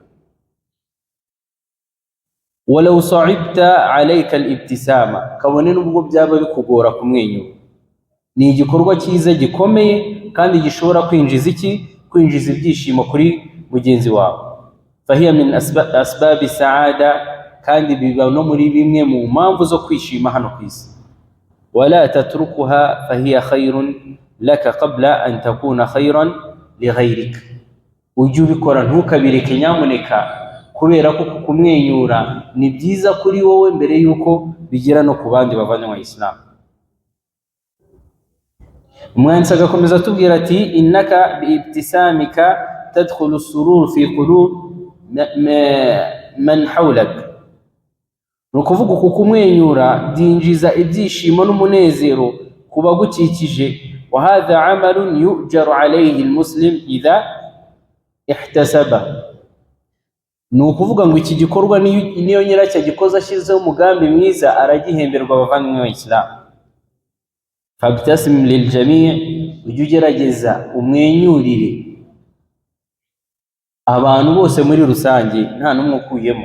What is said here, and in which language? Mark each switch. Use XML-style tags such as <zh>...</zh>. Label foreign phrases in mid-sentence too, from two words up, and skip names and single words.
<ar>ولو صعبت عليك الابتسامة,</ar> <rw>kabone n'ubwo byaba bikugora kumwenyura, ni igikorwa cyiza gikomeye kandi gishobora kwinjiza ibyishimo kuri mugenzi wawe.</rw> <ar>فهي من أسباب السعادة,</ar> <rw>kandi biba no muri bimwe mu mpamvu zo kwishima hano ku isi.</rw> <ar>ولا تتركها فهي خير لك قبل أن تكون خيرا لغيرك,</ar> <rw>ujye ubikora ntukabireke nyamuneka, kubera ko kumwenyura ni byiza kuri wowe mbere yuko bigera no ku bandi bavandimwe b'Isilamu. umwanditsi agakomeza atubwira ati</rw> <ar>إنك بابتسامتك تدخل السرور في قلوب من حولك,</ar> <rw>ni ukuvuga uku kumwenyura byinjiza ibyishimo n'umunezero ku bagukikije.</rw> <ar>وهذا عمل يؤجر عليه المسلم إذا احتسب,</ar> <rw>ni ukuvuga ngo iki gikorwa niyo nyiracyo gikoze ashyizeho umugambi mwiza aragihemberwa abavandimwe b'Isilamu.</rw> <ar>فابتسم للجميع',</ar> <rw>ujye ugerageza umwenyurire abantu bose muri rusange nta n'umwe ukuyemo.</rw>